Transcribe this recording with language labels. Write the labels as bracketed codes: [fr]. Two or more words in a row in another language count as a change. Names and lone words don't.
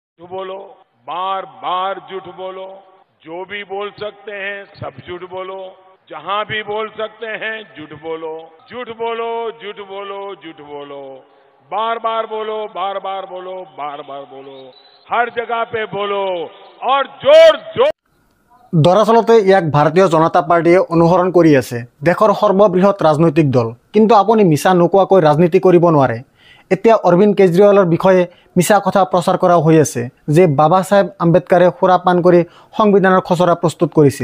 [hi] झूठ बोलो, बार बार झूठ बोलो, जो भी बोल सकते हैं सब झूठ बोलो, जहां भी बोल सकते हैं झूठ बोलो, झूठ बोलो, झूठ बोलो, झूठ बोलो, बार बार बोलो, बार बार बोलो, बार बार बोलो, हर जगह पे बोलो और जोर जोर। [as] दरअसलते ইয়াক ভাৰতীয় জনতা পাৰ্টিয়ে অনুসৰণ কৰি আছে, দেশৰ সৰ্ববৃহৎ ৰাজনৈতিক দল। কিন্তু আপুনি মিছা নোকোৱাকৈ ৰাজনীতি কৰিব নোৱাৰে। এতিয়া অৰবিন্দ কেজৰিৱালৰ বিষয়ে মিছা কথা প্ৰচাৰ কৰা হৈ আছে যে বাবা সাহেব আম্বেদকাৰে সুৰাপান কৰি সংবিধানৰ খচৰা প্ৰস্তুত কৰিছিল।